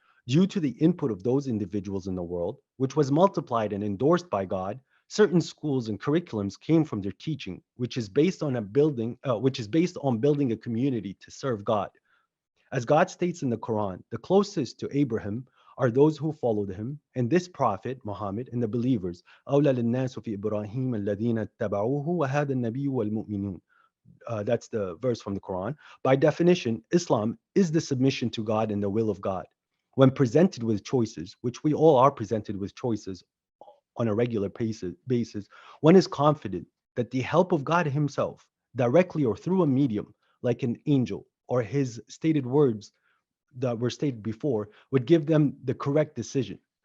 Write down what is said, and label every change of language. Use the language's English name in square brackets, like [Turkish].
[English] Due to the input of those individuals in the world, which was multiplied and endorsed by God, certain schools and curriculums came from their teaching, which is based on building a community to serve God. As God states in the Quran, the closest to Abraham are those who followed him, and this prophet, Muhammad, and the believers. [Arabic] أولى للناس في إبراهيم الذين اتبعوه وهذا النبي والمؤمنون. [English] That's the verse from the Quran. By definition, Islam is the submission to God and the will of God. When presented with choices, which we all are presented with choices on a regular basis, one is confident that the help of God Himself, directly or through a medium like an angel or His stated words that were stated before, would give them the correct decision.